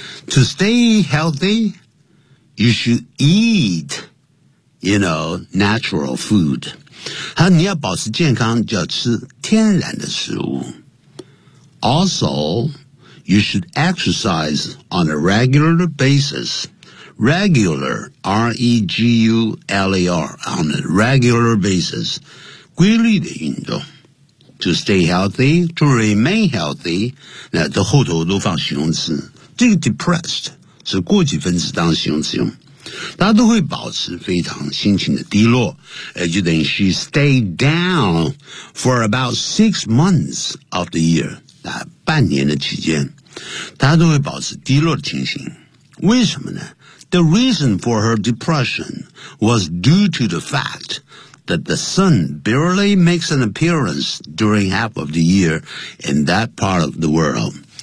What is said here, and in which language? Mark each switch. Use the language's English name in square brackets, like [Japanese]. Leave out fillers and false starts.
[English] To stay healthy, you should eat, you know, natural food. [Chinese] 还有你要保持健康就要吃天然的食物。 [English] Also, you should exercise on a regular basis. Regular, R-E-G-U-L-A-R, on a regular basis. [Chinese] 规律的运动。 [English] To stay healthy, to remain healthy, [Chinese] 那这后头都放形容词。这个 depressed 是过去分词当形容词用。大家都会保持非常心情的低落。就等于 [English] she stayed down for about 6 months of the year, [Chinese] 那半年的期间。大家都会保持低落的情形。为什么呢 [English] ?The reason for her depression was due to the fact,that the sun barely makes an appearance during half of the year in that part of the world.